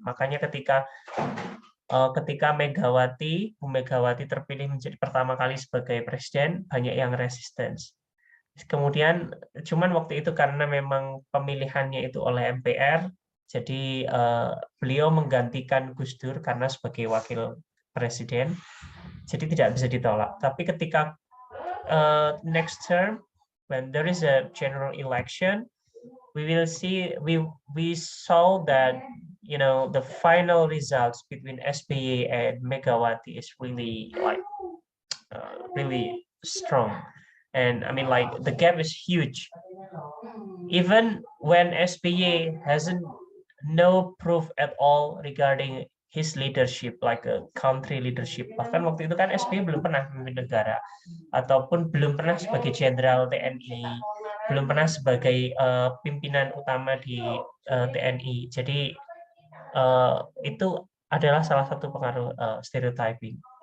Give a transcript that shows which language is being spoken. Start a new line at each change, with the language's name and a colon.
Indonesian: Makanya ketika Bu Megawati terpilih menjadi pertama kali sebagai presiden, banyak yang resistance. Kemudian cuman waktu itu karena memang pemilihannya itu oleh MPR, jadi beliau menggantikan Gus Dur karena sebagai wakil presiden, jadi tidak bisa ditolak. Tapi ketika
English: next term, when there is a general election, we will see we saw that the final results between SBY and Megawati is really like really strong, and I mean like the gap is huge. Even when SBY hasn't no proof at all regarding his leadership, like a country leadership.
Indonesian: Bahkan waktu itu kan SBY belum pernah memimpin negara, ataupun belum pernah sebagai jenderal TNI, belum pernah sebagai pimpinan utama di TNI. Jadi itu adalah salah satu pengaruh stereotyping.